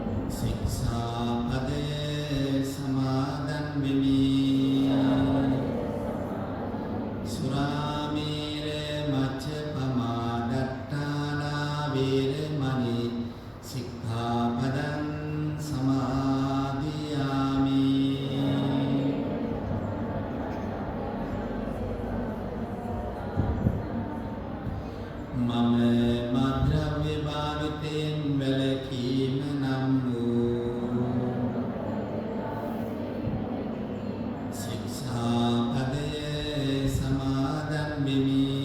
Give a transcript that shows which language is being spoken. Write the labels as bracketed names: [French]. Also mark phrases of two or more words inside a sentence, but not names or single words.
[Sinhala] සික්ඛාපදේ සමාදන් වෙමි. [Pali] සුරාමේර මච්ඡපමා දට්ඨානා වේරමණී සික්ඛාපදං සමාදියාමි. [Sinhala] මම මද්ද්‍රව්‍ය භාවිතයෙන් වැළකීම නම් වූ ශික්ෂාපදයේ සමාදන් වෙමි.